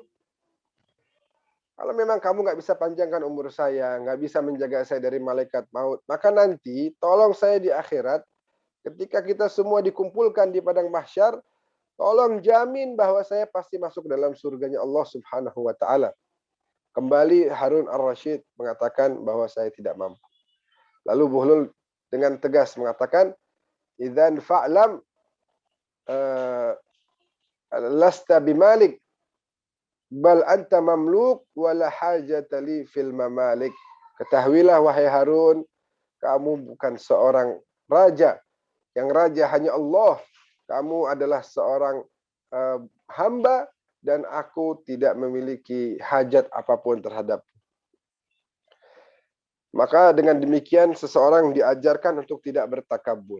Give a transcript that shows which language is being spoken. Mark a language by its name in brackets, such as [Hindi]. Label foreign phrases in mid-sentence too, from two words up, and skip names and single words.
[Indonesian] Kalau memang kamu nggak bisa panjangkan umur saya, nggak bisa menjaga saya dari malaikat maut, maka nanti tolong saya di akhirat, ketika kita semua dikumpulkan di padang mahsyar, tolong jamin bahwa saya pasti masuk dalam surganya Allah [Arabic] سبحانه وتعالى. [Indonesian] Kembali Harun ar-Rasyid mengatakan bahwa saya tidak mampu. Lalu Buhlul dengan tegas mengatakan, [Arabic] إذن فاعلم لست بمالك بل أنت مملوك ولا حاجة لي في الممالك. [Indonesian] Ketahuilah wahai Harun, kamu bukan seorang raja. Yang raja hanya Allah. Kamu adalah seorang hamba dan aku tidak memiliki hajat apapun terhadap. Maka dengan demikian seseorang diajarkan untuk tidak bertakabur.